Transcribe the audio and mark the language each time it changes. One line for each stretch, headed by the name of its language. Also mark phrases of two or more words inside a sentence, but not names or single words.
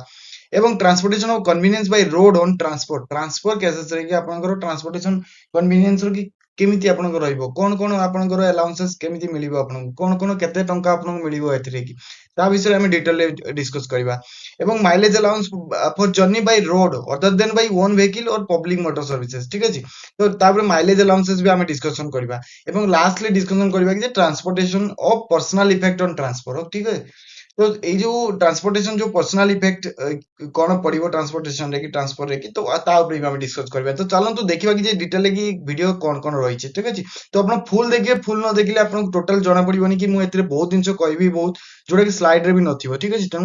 Odia: ଏବଂ
English: transportation of convenience by road on transport cases
Odia: ରେ କି ଆପଣଙ୍କର
English: transportation convenience
Odia: ର କି କେମିତି ଆପଣଙ୍କର ରହିବ, କଣ ଆପଣଙ୍କର ଆଲାଉନ୍ସେସ କେମିତି ମିଳିବ, ଆପଣଙ୍କୁ କଣ କେତେ ଟଙ୍କା ଆପଣଙ୍କୁ ମିଳିବ ଏଥିରେ କି, ତା ବିଷୟରେ ଆମେ ଡିଟେଲରେ ଡିସ୍କସ କରିବା।
English: ଏବଂ mileage allowance for journey by road other than by own vehicle or public motor services,
Odia: ଠିକ ଅଛି। ତ ତାପରେ
English: mileage allowances
Odia: ବି ଆମେ ଡିସ୍କସନ କରିବା ଏବଂ ଲାଷ୍ଟଲି ଡିସ୍କସନ କରିବା କି ଯେ
English: transportation of personal effect on transport,
Hindi: ठीक है।
Odia: तो ଏଇ ଯୋଉ ଟ୍ରାନ୍ସପୋର୍ଟେସନ ଯୋଉ
English: personal effect
Odia: କଣ ପଡିବ ଟ୍ରାନ୍ସପୋର୍ଟେସନ ରେ କି ଟ୍ରାନ୍ସପୋର୍ଟ ରେ କି, ତ ତା ଉପରେ ବି ଆମେ ଡିସ୍କସ କରିବା। ତ ଚାଲନ୍ତୁ ଦେଖିବା କି ଯେ ଡିଟେଲ କି ଭିଡିଓ କଣ ରହିଛି, ଠିକ ଅଛି। ତ ଆପଣ ଫୁଲ ଦେଖିବେ, ଫୁଲ ନ ଦେଖିଲେ ଆପଣଙ୍କୁ ଟୋଟାଲ ଜଣା ପଡିବନି କି ମୁଁ ଏଥିରେ ବହୁତ ଜିନିଷ କହିବି, ବହୁତ ଯୋଉଟା କି ସ୍ଲାଇଡ ରେ ବି ନଥିବ, ଠିକ ଅଛି।